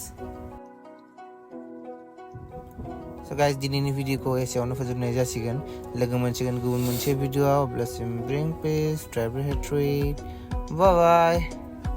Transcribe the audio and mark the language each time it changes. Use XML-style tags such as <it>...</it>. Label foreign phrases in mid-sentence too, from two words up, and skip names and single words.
<en>so guys</en> <brx>दिनैनि भिडियोखौ एसेयावनो फोजोबनाय जासिगोन लोगो मोनसिगोन गुबुन मोनसे भिडियोआव अब्लासिम</brx> <en>bring peace travel hatred bye bye</en>